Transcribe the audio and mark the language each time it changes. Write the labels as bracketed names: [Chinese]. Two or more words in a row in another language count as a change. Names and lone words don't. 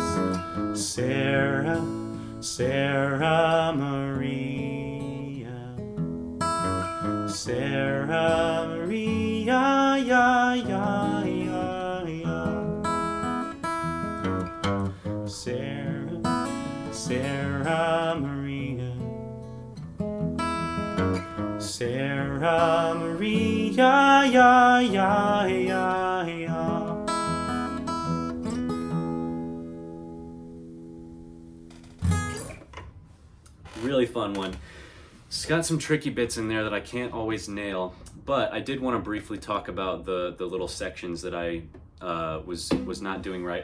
[English] Sarah, Sarah Maria, Sarah Maria, ya, ya, ya, ya. Sarah, Sarah Maria, Sarah Maria, ya, ya, ya, ya. Really fun one. It's got some tricky bits in there that I can't always nail, but I did want to briefly talk about the little sections that I was not doing right.